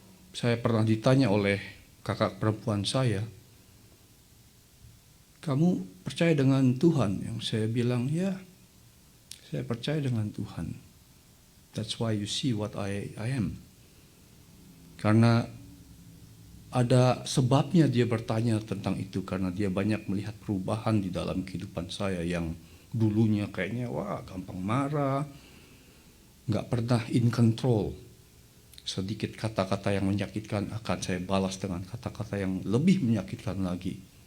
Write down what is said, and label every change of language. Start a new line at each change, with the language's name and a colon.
Indonesian: Saya pernah ditanya oleh kakak perempuan saya, kamu percaya dengan Tuhan? Yang saya bilang, ya, saya percaya dengan Tuhan.
English: That's why you see what I am.
Indonesian: Karena ada sebabnya dia bertanya tentang itu, karena dia banyak melihat perubahan di dalam kehidupan saya yang dulunya kayaknya gampang marah, nggak pernah
English: in control.
Indonesian: Sedikit kata-kata yang menyakitkan akan saya balas dengan kata-kata yang lebih menyakitkan lagi.